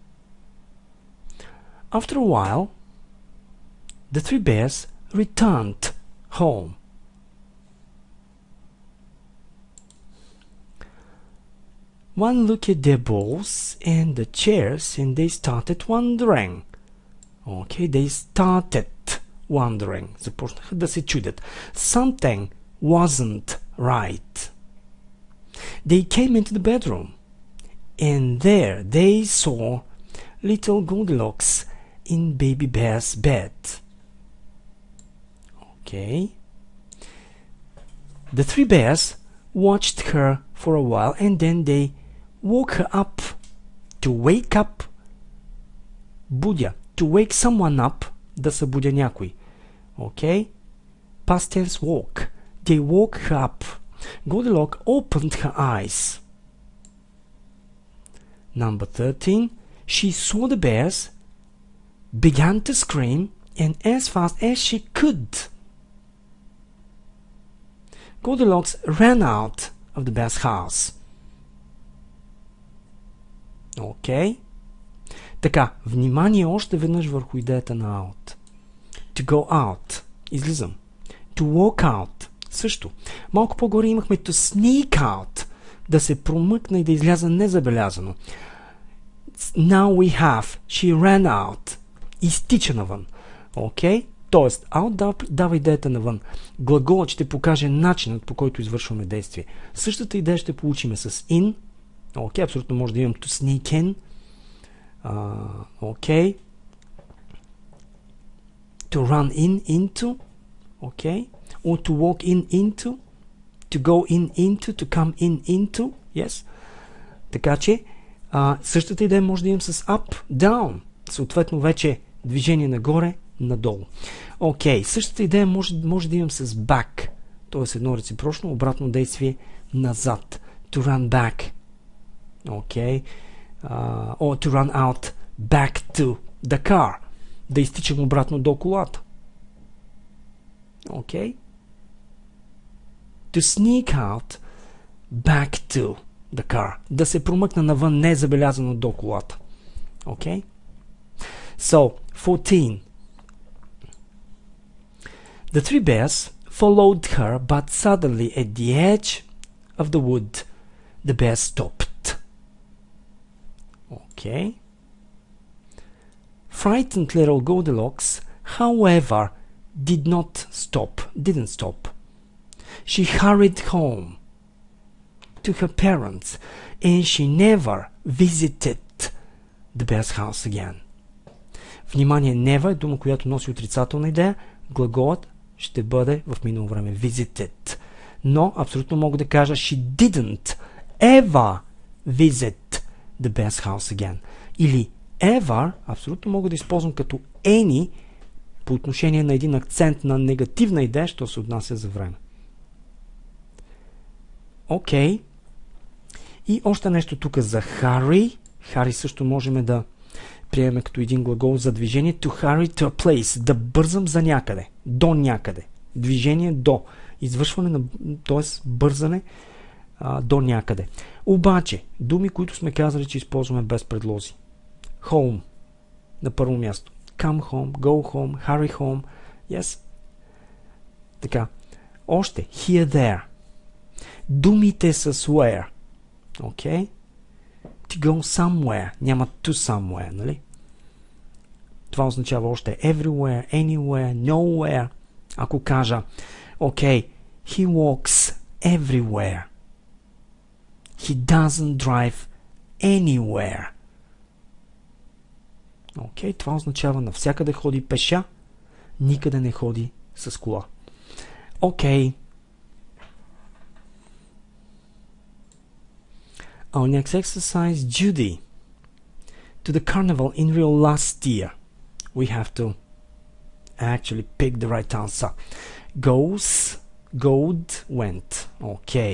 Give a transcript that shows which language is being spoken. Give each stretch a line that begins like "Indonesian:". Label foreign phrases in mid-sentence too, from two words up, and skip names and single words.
English: After a while, the three bears returned home. One looked at their balls and the chairs and they started wondering. Okay, they started wondering.
Bulgarian: Започнаха да се чудят.
English: Something wasn't right. They came into the bedroom and there they saw little Goldilocks in baby bear's bed. Okay. The three bears watched her for a while and then they woke her up. To wake up, будя. To wake someone up,
Bulgarian: да събудя някой.
English: Okay? Past tense woke. They woke her up. Goldilocks opened her eyes. Number 13. She saw the bears, began to scream, and as fast as she could, Goldilocks ran out of the bear's house. Okay?
Bulgarian: Така, внимание още веднъж върху идеята на out.
English: To go out. Излизам. To walk out.
Bulgarian: Също. Малко по-горе имахме
English: to sneak out.
Bulgarian: Да се промъкна и да изляза незабелязано.
English: Now we have she ran out.
Bulgarian: Изтича навън. Окей? Тоест, out дава идеята навън. Глаголът ще покаже начинът, по който извършваме действие. Същата идея ще получим с in. Окей, абсолютно може да имам
English: to sneak in.
Bulgarian: Окей.
English: to run into, okay, or to walk into, to go into, to come into, yes.
Bulgarian: Така че, същата идея може да имам с up, down, съответно вече движение нагоре, надолу. Окей, същата идея може да имам с back, т.е. едно реципрочно, обратно действие назад.
English: To run back. Окей. Or to run out back to the car.
Bulgarian: Да изтичам обратно до колата. Окей.
English: To sneak out back to the car.
Bulgarian: Да се промъкна навън незабелязано до колата. Окей.
English: So, 14. The three bears followed her, but suddenly at the edge of the wood, the bear stopped. Okay. Frightened little Goldilocks, however, didn't stop. She hurried home to her parents, and she never visited the bear's house again.
Bulgarian: Внимание, never е дума, която носи отрицателна идея. Глаголът ще бъде в минало време visited. Но абсолютно мога да кажа
English: she didn't ever visit the bear's house again.
Bulgarian: Или ever абсолютно мога да използвам като any по отношение на един акцент на негативна идея, що се отнася за време. Окей. И още нещо тук за hurry. Hurry също можем да приемем като един глагол за движение.
English: To hurry to a place.
Bulgarian: Да бързам за някъде. До някъде. Движение до. Извършване на... т.е. бързане до някъде. Обаче, думи, които сме казали, че използваме без предлози. Home. На първо място.
English: Come home, go home, hurry home. Yes.
Bulgarian: Така. Още.
English: Here, there.
Bulgarian: Думите с where. Okay.
English: To go somewhere. Няма to somewhere,
Bulgarian: нали? Това означава още
English: everywhere, anywhere, nowhere.
Bulgarian: Ако кажа,
English: okay, he walks everywhere. He doesn't drive anywhere.
Bulgarian: Окей, това означава навсякъде ходи пеша, никъде не ходи с кола. Окей.
English: Our next exercise, Judy. To the carnival in Rio last year. We have to actually pick the right answer. Goes, goed, went. Okay.